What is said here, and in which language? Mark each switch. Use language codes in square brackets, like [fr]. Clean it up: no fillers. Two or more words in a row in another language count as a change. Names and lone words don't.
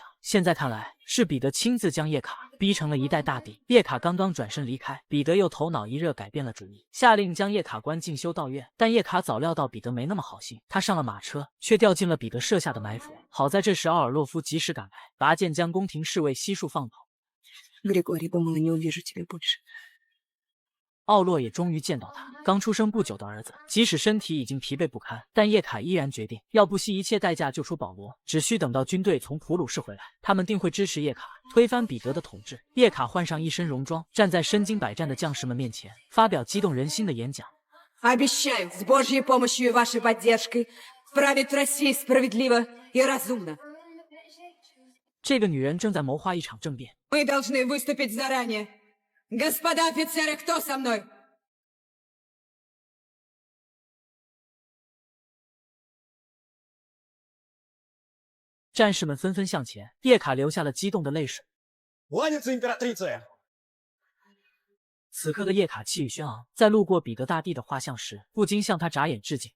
[zh] 现在看来，是彼得亲自将叶卡逼成了一代大帝。叶卡刚刚转身离开，彼得又头脑一热改变了主意，下令将叶卡关进修道院。但叶卡早料到彼得没那么好心，他上了马车，却掉进了彼得设下的埋伏。好在这时奥尔洛夫及时赶来，拔剑将宫廷侍卫悉数放倒。 [ru] Григорий, думала, не увижу тебя больше. [zh] 奥洛也终于见到他刚出生不久的儿子，即使身体已经疲惫不堪，但叶卡依然决定要不惜一切代价救出保罗。只需等到军队从普鲁士回来，他们定会支持叶卡推翻彼得的统治。叶卡换上一身戎装，站在身经百战的将士们面前，发表激动人心的演讲。 [ru] Обещаю, с Божьей помощью и вашей поддержкой править Россией справедливо и разумно. [zh] 这个女人正在谋划一场政变。 [ru] Мы должны выступить заранее. Господа офицеры, кто со мной? [zh] 战士们纷纷向前，叶卡流下了激动的泪水。 [ru] Кланяться императрице! [zh] 此刻的叶卡气宇轩昂，在路过彼得大帝的画像时，不禁向他眨眼致敬。